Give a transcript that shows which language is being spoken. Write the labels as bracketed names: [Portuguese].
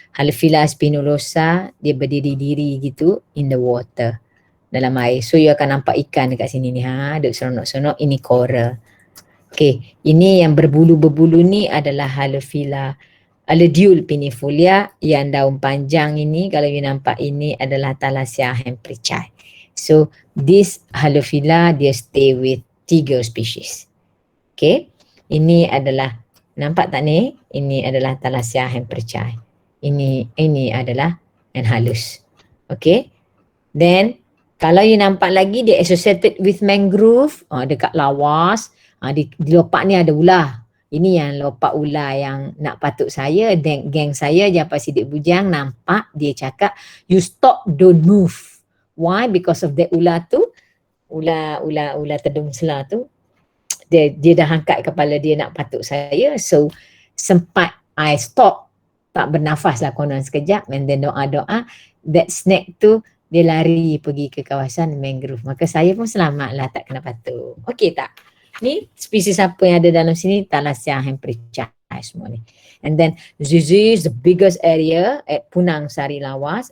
[Malay] Halophila spinulosa, dia berdiri-diri gitu [English] in the water, [Malay] dalam air. So you akan nampak ikan dekat sini ni, duduk seronok-seronok, ini coral. Okay, ini yang berbulu-berbulu ni adalah Halophila halodual pinifolia, yang daun panjang ini kalau you nampak ini adalah Thalassia hemperchai. [English] So this Halophila dia stay with 3 species. [Malay] Okay. Ini adalah, nampak tak ni? Ini adalah Thalassia hemperchai. Ini adalah Enhalus. Okay. Then, kalau you nampak lagi, dia [English] associated with mangrove. [Malay] Dekat lawas. Di lopak ni ada ular. Ini yang lopak ular yang nak patuk saya. Geng saya, Japa Sidik Bujang, nampak dia cakap, [English] you stop, don't move. Why? [Malay] Because of that ular tu. Ular tedung selah tu. Dia dah angkat kepala dia nak patuk saya. So sempat I stop, tak bernafas lah konon sekejap, [English] and then [Malay] doa-doa [English] that snake [Malay] tu dia lari pergi ke kawasan mangrove. Maka saya pun selamat lah, tak kena patuk. Okey tak? Ni spesies apa yang ada dalam sini? Thalassia hemperchai semua ni. [English] And then this is the biggest area at Punang Sari Lawas.